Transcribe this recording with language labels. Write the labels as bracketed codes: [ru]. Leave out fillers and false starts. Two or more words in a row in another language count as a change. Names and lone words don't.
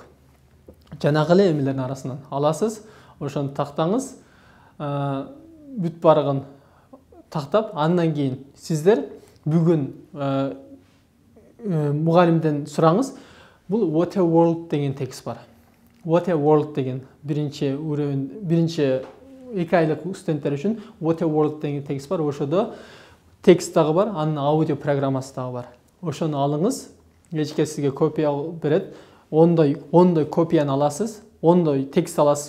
[ky] Жанагы эле эмелердин арасынан аласыз, ошону тактаңыз. Бүт баарыгын тактап, андан кийин сиздер бүгүн мугалимден сураңыз. Бул What a World деген текст бар. What a World деген биринчи 2 айлык студенттер үчүн What a World деген текст бар. Ошодо текст дагы бар, анын аудио программасы дагы бар. Ошону алыңыз. Эчке сизге копия берет. Ондой копияны аласыз. Ондой текст аласыз.